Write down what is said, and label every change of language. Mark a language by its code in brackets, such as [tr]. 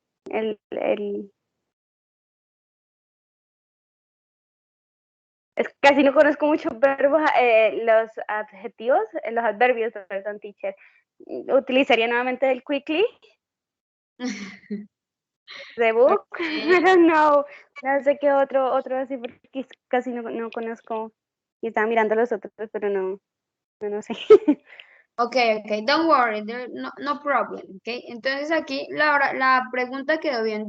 [es] Es que casi no conozco muchos verbos, los adjetivos, los adverbios, perdón, teacher. Utilizaría nuevamente el quickly. [en] The book. Okay. I don't know. [es] No sé qué otro así, porque casi no conozco. Y estaba mirando los otros, pero no sé. [en] Okay, don't worry, no problem, okay. [es] Entonces aquí la pregunta quedó bien.